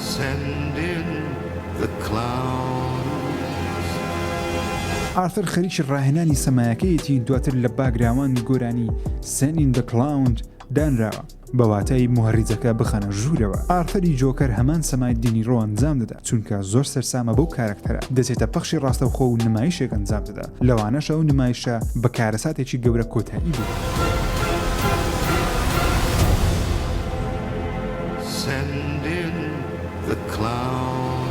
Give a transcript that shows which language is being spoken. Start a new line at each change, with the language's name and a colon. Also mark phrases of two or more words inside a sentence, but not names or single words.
Central Kurdish: ئارتر خەریکی ڕاهێنانی سەمایەکەیەتی دواتر لە باگراوانی گۆرانی Send in the Clown دانراوە بەواتای مهڕیجەکە بخەنە ژوورەوە ئارتەری جۆکەر هەمان سەمای دینیڕۆ ئەنجام دەدا چونکە زۆر سەرسامە بەو کارکتەرە دەچێتە پەخشی ڕاستەوخۆ و نمایشێک ئەنجام دەدا لەوانەش ئەو نمایشە بە کارەساتێکی گەورە کۆتایی بوو Send in the clown